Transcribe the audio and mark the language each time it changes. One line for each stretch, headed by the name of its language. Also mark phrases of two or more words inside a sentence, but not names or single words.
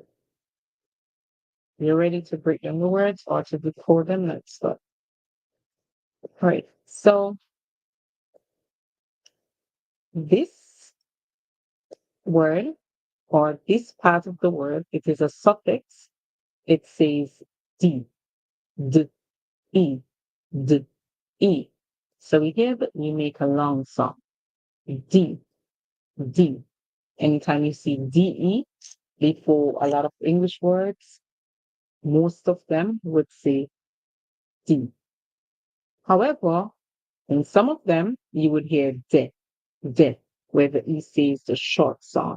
English: You're ready to break down the words or to decode them? Let's start. All right. So this word or this part of the word, it is a suffix. It says d, d, e, d, e. So here we make a long sound. D, D. Anytime you see DE before a lot of English words, most of them would say D. However, in some of them, you would hear de, where the E says the short sound.